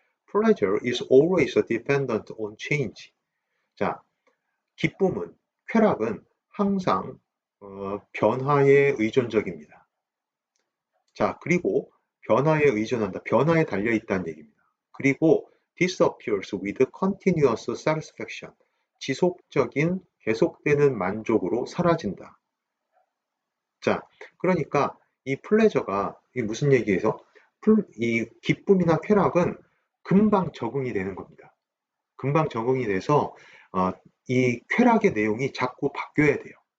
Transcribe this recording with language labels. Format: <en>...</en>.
<en>Pleasure is always dependent on change.</en> <ko>자, 기쁨은 쾌락은 항상 변화에 의존적입니다. 자, 그리고 변화에 의존한다. 변화에 달려있다는 얘기입니다.</ko> <en>그리고 disappears with continuous satisfaction.</en> <ko>지속적인 계속되는 만족으로 사라진다. 자, 그러니까 이 플레저가 이 무슨 얘기에서 이 기쁨이나 쾌락은 금방 적응이 되는 겁니다. 금방 적응이 돼서 이 쾌락의 내용이 자꾸 바뀌어야 돼요.</ko>